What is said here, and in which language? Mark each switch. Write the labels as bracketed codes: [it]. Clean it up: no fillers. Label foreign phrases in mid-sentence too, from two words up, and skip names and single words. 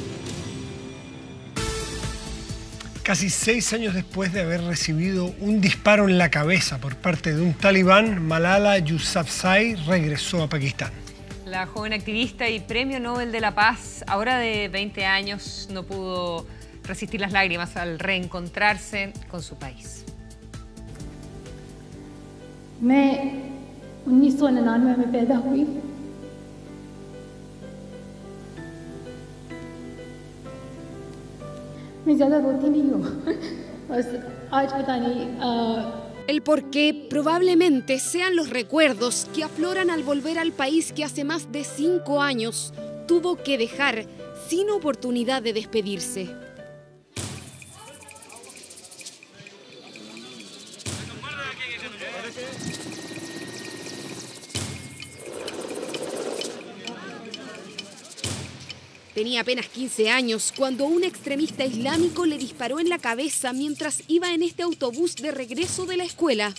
[es] Casi 6 años después de haber recibido un disparo en la cabeza por parte de un talibán, Malala Yousafzai regresó a Pakistán. La joven activista y Premio Nobel de la Paz, ahora de 20 años, no pudo resistir las lágrimas al reencontrarse con su país. [ur] میں 1999 میں پیدا ہوئی. میں زیادہ روتی نہیں ہوں. بس آج پتا نہیں [es] El porqué probablemente sean los recuerdos que afloran al volver al país que hace más de 5 años tuvo que dejar sin oportunidad de despedirse. Tenía apenas 15 años cuando un extremista islámico le disparó en la cabeza mientras iba en este autobús de regreso de la escuela.